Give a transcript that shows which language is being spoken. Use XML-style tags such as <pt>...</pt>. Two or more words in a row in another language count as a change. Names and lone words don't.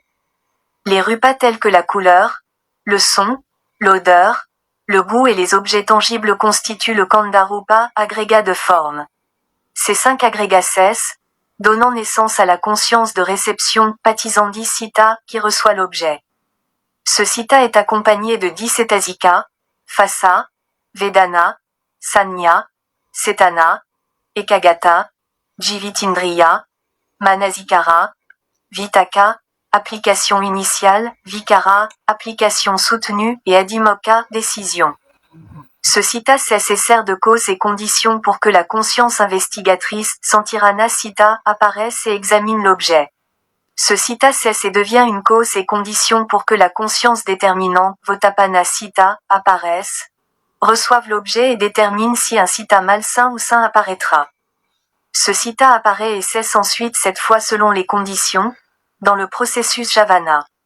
<fr>Les rupas tels que la couleur, le son, l'odeur, le goût et les objets tangibles constituent le</fr> <pi>khandha rupa,</pi> <fr>agrégat de forme. Ces 5 agrégats cessent, donnant naissance à la conscience de réception,</fr> <pi>patisandi citta,</pi> <fr>qui reçoit l'objet.</fr> <pi>Ce citta</pi> <fr>est accompagné de</fr> <pi>10 cetasika, phassa, vedana, sanya, cetana, ekagata, jivitindriya, manasikara, vitaka,</pi> <fr>application initiale, vikara, application soutenue et adhimokkha, décision. Ce citta cesse et sert de cause et condition pour que la conscience investigatrice,</fr> <pi>santirana citta,</pi> <fr>apparaisse et examine l'objet. Ce citta cesse et devient une cause et condition pour que la conscience déterminante,</fr> <pi>votapana citta,</pi> <fr>apparaisse, reçoive l'objet et détermine si un citta malsain ou sain apparaîtra. Ce citta apparaît et cesse ensuite cette fois selon les conditions, dans le processus javana.</fr>